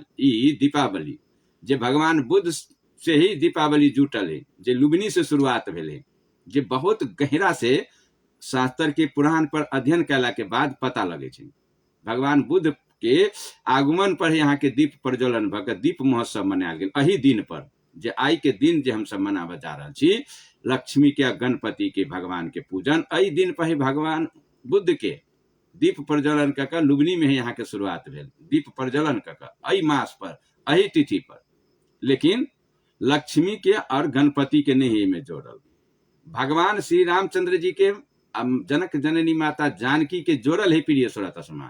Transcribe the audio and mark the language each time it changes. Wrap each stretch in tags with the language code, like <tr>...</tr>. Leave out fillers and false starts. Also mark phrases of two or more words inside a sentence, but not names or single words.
<mai>ई दीपावली जे भगवान बुद्ध से ही दीपावली जुटल है, जे लुम्बिनी से शुरुआत भेल है, जे बहुत गहरा से शास्त्र के पुराण पर अध्ययन कैला के बाद पता लगे छै। भगवान बुद्ध के आगमन पर यहाँ के दीप प्रज्वलन भऽ दीप महोत्सव मनायल गेल। अही दिन पर जे आई के दिन जे हम सब मनाबे जा रहल छी, लक्ष्मी के गणपति के भगवान के पूजन, अही दिन पर ही भगवान बुद्ध के दीप प्रज्वलन क के लुम्बिनी में ही यहाँ के शुरुआत भेल, दीप प्रज्वलन क के अही मास पर, अही तिथि पर। लेकिन लक्ष्मी के और गणपति के नहीं में जोड़ल, भगवान श्री रामचंद्र जी के जनक जननी माता जानकी के जोड़ल है प्रिय श्रोता समाज।</mai>